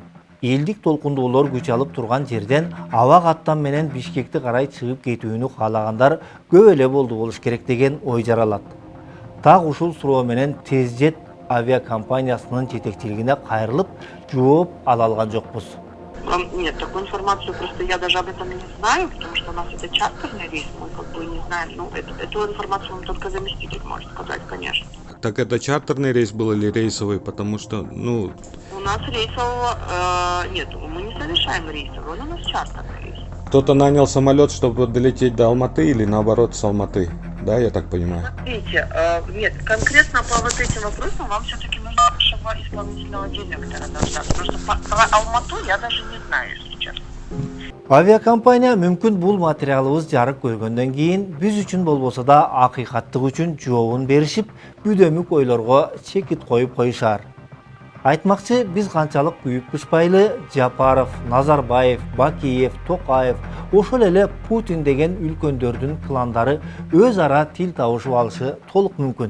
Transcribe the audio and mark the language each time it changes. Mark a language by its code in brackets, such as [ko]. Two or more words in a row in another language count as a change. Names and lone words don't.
[ky] Элдик толкундуулар күч алып турган жерден аба каттам менен Бишкекти карай чыгып кетүүнү каалагандар көп эле болду болуш керек деген ой жаралат. Так ушул суроо менен Тезжет авиакомпаниясынын жетекчилигине кайрылып, жооп ала алган жокпуз. [ru] Нет, такую информацию просто я даже об этом не знаю, потому что у нас это чартерный рейс, мы как бы не знаем. Ну, эту информацию вам только заместитель может сказать, конечно. Так это чартерный рейс был или рейсовый, потому что, ну... У нас рейсового нет, мы не совершаем рейсовый, у нас чартерный рейс. Кто-то нанял самолет, чтобы долететь до Алматы или наоборот с Алматы, да, я так понимаю? Смотрите, нет, конкретно по вот этим вопросам вам все-таки нужно вашего исполнительного директора дождаться, потому что про Алмату я даже не знаю, если честно. [ky] Авиакомпания мүмкүн бул материалыбыз жарык көргөндөн кийин биз үчүн болбосо да акыйкаттык үчүн жообун беришип, бүдөмүк ойлорго чекит коюп коюшар. Айтмакчы, биз канчалык күйүп пышпайлы Жапаров, Назарбаев, Бакиев, Токаев, ошол эле Путин деген үлкөндөрдүн пландары өз ара тил табышып алышы толук мүмкүн.